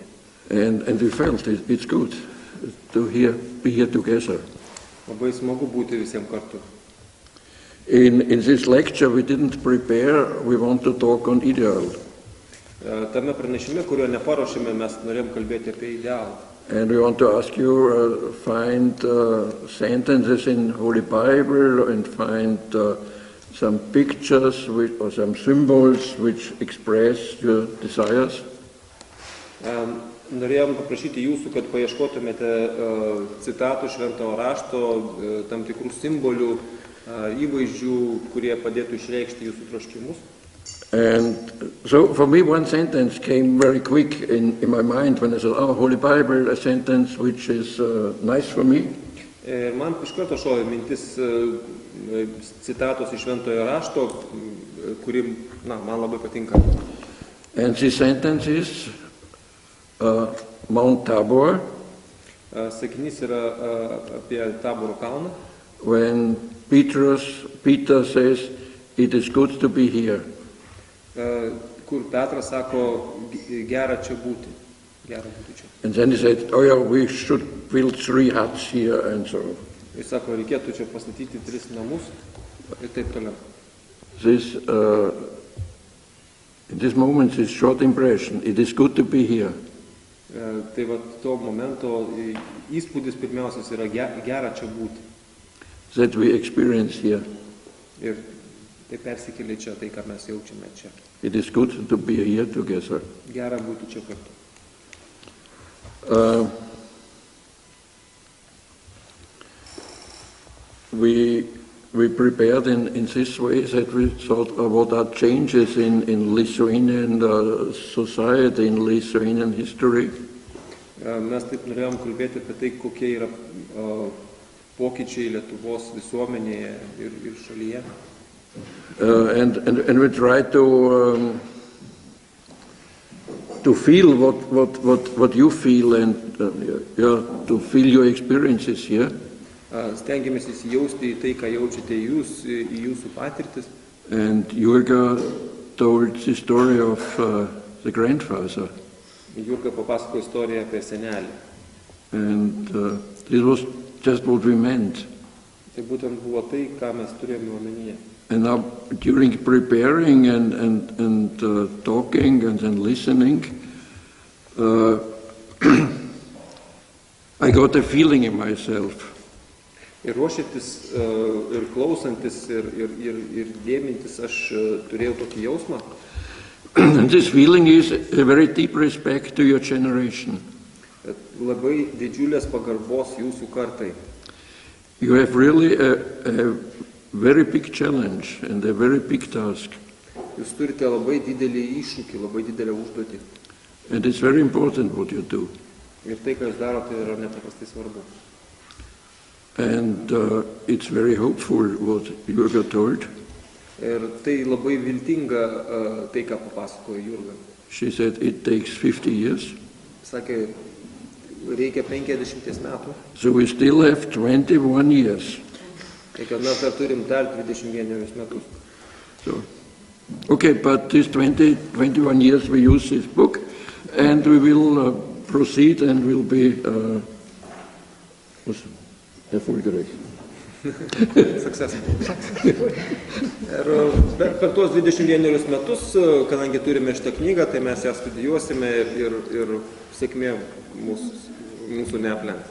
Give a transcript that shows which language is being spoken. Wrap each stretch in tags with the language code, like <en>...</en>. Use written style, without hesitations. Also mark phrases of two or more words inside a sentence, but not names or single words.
<en>And we felt it's good to be here together.</en> <lt>Labai smagu būti visiems kartu.</lt> <en>In this lecture we didn't prepare, we want to talk on ideal.</en> <lt>Tame pranešime, kurio neparuošėme, mes norėjom kalbėti apie idealą.</lt> <en>And we want to ask you, find sentences in Holy Bible and find some pictures or some symbols which express your desires.</en> <lt>Norėjom paprašyti jūsų, kad paieškotumėte citatų šventojo rašto, tam tikrų simbolių, įvaizdžių, kurie padėtų išreikšti jūsų troškimus.</lt> <en>And so for me one sentence came very quick in my mind when I said, oh, Holy Bible, a sentence which is nice for me.</en> <lt>Ir man iš karto šovė mintis citatos iš šventojo rašto, kuri man labai patinka.</lt> <en>And this sentence is Mount Tabor.</en> <lt>Sakinys yra apie Taboro kalną.</lt> <en>When Peter says, it is good to be here.</en> <lt>Kur Petras sako, gera čia būti. Gera būti čia.</lt> <en>And then he said, oh yeah, we should build 3 huts here and so.</en> <lt>Jis sako, reikėtų čia pastatyti 3 namus ir taip toliau.</lt> <en>This, in this moment, this short impression, it is good to be here.</en> <lt>Tai va, to momento įspūdis pirmiausias yra gera čia būti.</lt> <en>That we experience here.</en> <lt>Ir tai persikėlė čia, tai ką mes jaučiame čia.</lt> <en>It is good to be here together.</en> <lt>Gera būti čia kartu.</lt> <en>We prepared in this way that we thought what are changes in Lithuanian society, in Lithuanian history.</en> <lt>Mes taip norėjom kalbėti apie tai, kokie yra pokyčiai Lietuvos visuomenėje ir šalyje.</lt> <en>And we try to feel what you feel and to feel your experiences here.</en> <lt>Stengiamės įsijausti į tai, ką jaučiate jūs, į jūsų patirtis.</lt> <en>And Jurga told the story of the grandfather.</en> <lt>Jurga papasakojo istoriją apie senelį.</lt> <en>And this was just what we meant.</en> <lt>Tai būtent buvo tai, ką mes turėjome omenyje.</lt> <en>And now, during preparing and talking and then listening, I got a feeling in myself.</en> <lt>Ir ruošiantis, ir klausantis, ir dėmintis, aš turėjau tokį jausmą.</lt> <en>And this feeling is a very deep respect to your generation.</en> <lt>Labai didžiulės pagarbos jūsų kartai.</lt> <en>You have really a very big challenge and a very big task.</en> <lt>Jūs turite labai didelį iššūkį, labai didelę užduotį.</lt> <en>And it's very important what you do.</en> <lt>Ir tai, ką jūs darote, yra nepaprastai svarbu.</lt> <en>And it's very hopeful what Jurga told.</en> <lt>Ir tai labai viltinga, tai, ką papasakojo Jurga.</lt> <en>She said it takes 50 years.</en> <lt>Sakė, reikia 50 metų.</lt> <en>So we still have 21 years.</en> <lt>Tai kad mes dar turim dar 21 metus.</lt> <en>So, okay, but this 21 years we use this book and we will proceed and will be erfolgreich. Successful.</en> <lt>Ir per tuos 21 metus, kadangi turime šitą knygą, tai mes ją studijuosime ir sėkmė mūsų neaplenks.</lt>